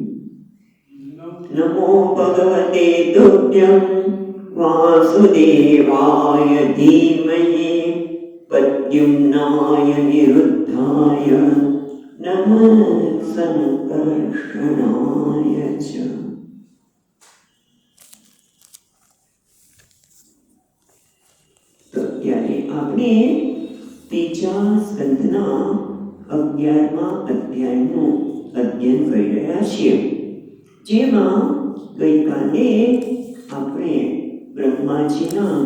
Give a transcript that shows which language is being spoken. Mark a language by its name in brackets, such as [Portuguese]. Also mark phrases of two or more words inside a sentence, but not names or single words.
[Sanskrit] नमो भगवते तुभ्यं वासुदेवाय धीमहि प्रद्युम्नाय निरुद्धाय नमः संकर्षणाय च। [Gujarati] તો ત્યારે આપણે ત્રીજા સ્કંદના 11મા અધ્યાયનું અધ્યયન કરી રહ્યા છીએ, જેમાં ગઈકાલે આપણે બ્રહ્માજીના